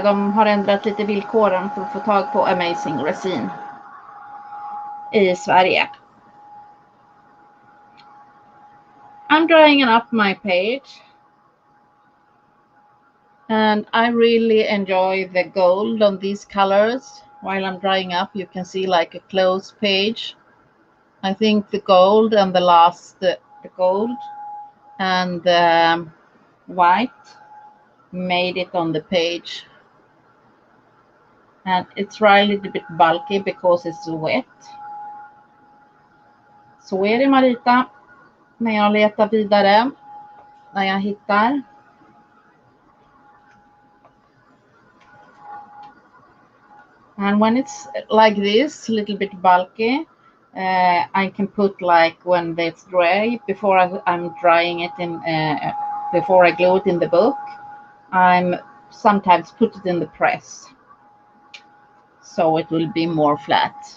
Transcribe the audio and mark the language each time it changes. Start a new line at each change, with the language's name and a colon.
Swedish: De har ändrat lite villkoren för att få tag på Amazing resin i Sverige.
English: I'm drying up my page, and I really enjoy the gold on these colors. While I'm drying up, you can see like a closed page. I think the gold and the gold and the white made it on the page, and it's really a little bit bulky because it's wet.
Swedish: Så är det, Marita, när jag letar vidare, när jag hittar.
English: And when it's like this, a little bit bulky, I can put like when it's dry, before I'm drying it in, before I glue it in the book, I'm sometimes put it in the press, so it will be more flat.